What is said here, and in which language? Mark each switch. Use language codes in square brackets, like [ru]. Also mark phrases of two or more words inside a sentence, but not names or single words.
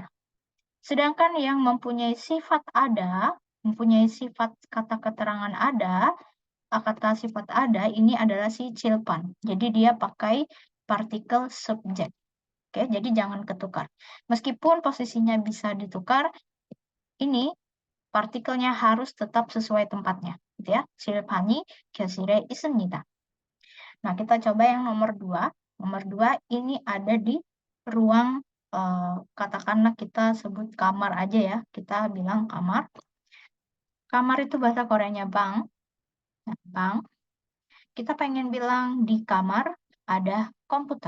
[id] Sedangkan yang mempunyai sifat ada, mempunyai sifat kata keterangan ada, kata sifat ada, ini adalah si cilpan. Jadi dia pakai partikel subjek. Oke, jadi jangan ketukar. Meskipun posisinya bisa ditukar, ini partikelnya harus tetap sesuai tempatnya. Gitu ya. [ko] 칠판이 교실에 있습니다. [id] Nah, kita coba yang nomor 2. Nomor 2 ini ada di ruang, katakanlah kita sebut kamar aja ya. Kita bilang kamar. Kamar itu bahasa Koreanya bang. Nah, bang. Kita pengen bilang di kamar ada komputer.